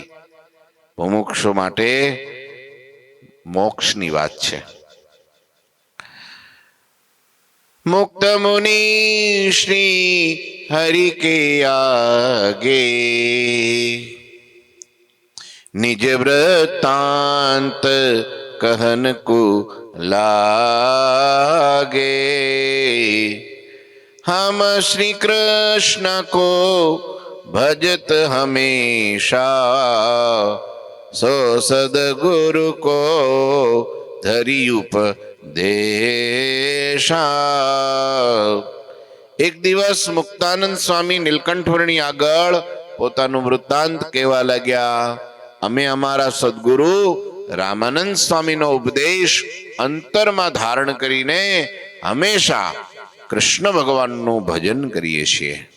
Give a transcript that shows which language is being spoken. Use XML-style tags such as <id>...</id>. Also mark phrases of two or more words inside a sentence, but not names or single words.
<gu>મુમુક્ષુ માટે મોક્ષની વાત છે.</gu> <hi>मुक्त मुनि श्री हरि के आगे निज वृत्तांत कहन को लागे, हम श्री कृष्ण को भजत हमेशा, सो सदगुरु को धरी उपदेशा.</hi> <gu>એક દિવસ મુક્તાનંદ સ્વામી નીલકંઠ વર્ણી આગળ પોતાનું વૃત્તાંત કહેવા લાગ્યા. અમે અમારા સદગુરુ રામાનંદ સ્વામીનો ઉપદેશ અંતરમાં ધારણ કરીને હંમેશા કૃષ્ણ ભગવાનનું ભજન કરીએ છીએ.</gu>